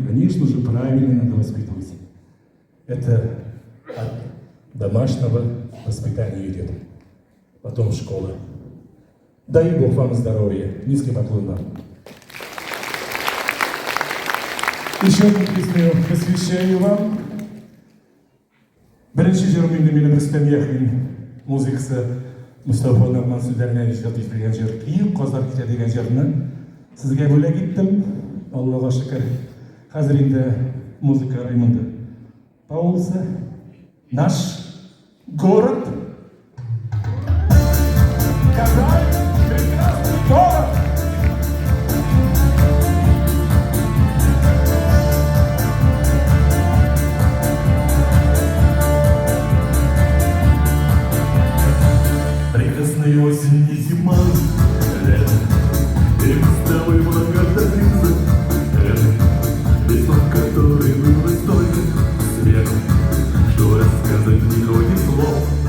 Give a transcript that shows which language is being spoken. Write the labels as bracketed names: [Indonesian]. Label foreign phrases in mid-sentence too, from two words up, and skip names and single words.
[Russian] Конечно же, правильно надо воспитывать. Это от домашнего воспитания идет. Потом школа. Дай Бог вам здоровья. Низкий поклон вам. Еще одну песню посвящаю вам. [Uzbek] Birinchi jurumingda meni Rustam Yaxin muzikasi Mustafa Nurman so'zlaridan ijod etilgan jur Qiyiq qozlar kecha degan jurni sizga bo'lak etdim. Allohga shukr. Hozir endi muzika Raymonda Paulsa наш город. [Russian] Казань, прекрасный город. Прекрасная осень и зима, лето, и мы с тобой благодарны весной, которой было столько света, что рассказать не хватит слов.